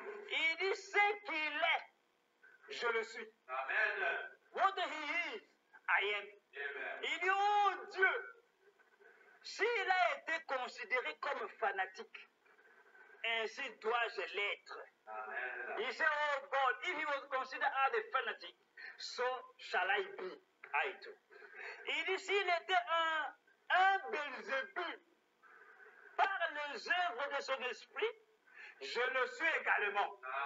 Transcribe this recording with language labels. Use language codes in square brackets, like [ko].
[fr] Il dit, ce qu'il est, je le suis. [en] What he is, I am. [fr] Il dit, oh Dieu, s'il a été considéré comme fanatique, ainsi dois-je l'être. [en] He said, oh God, if he was considered as a fanatic, so shall I be, I too. [fr] Il dit, s'il était un Belzébuth par les œuvres de son esprit, je le suis également.